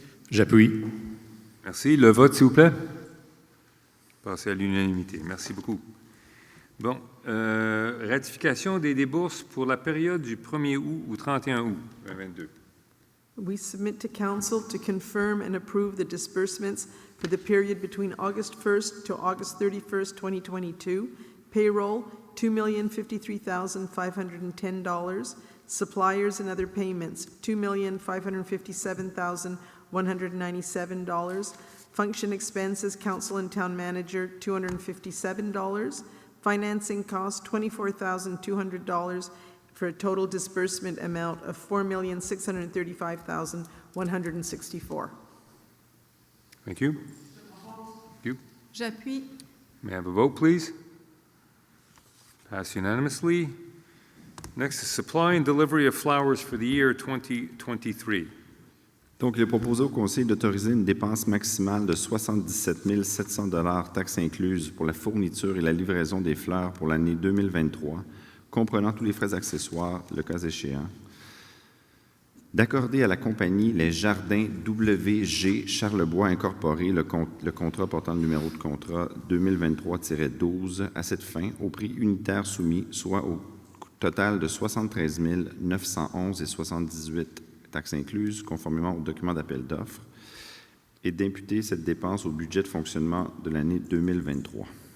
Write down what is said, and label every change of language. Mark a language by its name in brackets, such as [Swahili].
[French] J'appuie. Merci. Le vote, s'il vous plaît. Passez à l'unanimité. Merci beaucoup. Bon, ratification des débourses pour la période du 1er août au 31 août 2022. [English] We submit to Council to confirm and approve the disbursements for the period between August 1st to August 31st, 2022. Payroll, $2,053,510. Suppliers and other payments, $2,557,197. Function expenses, Council and Town Manager, $257. Financing costs, $24,200, for a total disbursement amount of $4,635,164. Thank you. Thank you. [French] J'appuie. [English] May I have a vote, please? Passed unanimously. Next is supply and delivery of flowers for the year 2023. [French] Donc, il est proposé au Conseil d'autoriser une dépense maximale de 77 700 $, taxes incluses, pour la fourniture et la livraison des fleurs pour l'année 2023, comprenant tous les frais accessoires, le cas échéant. D'accorder à la compagnie Les Jardins WG Charlebois Incorporé le contrat portant le numéro de contrat 2023-12 à cette fin au prix unitaire soumis, soit au total de 73 911,78 $ taxes incluses, conformément au document d'appel d'offres, et d'imputer cette dépense au budget de fonctionnement de l'année 2023.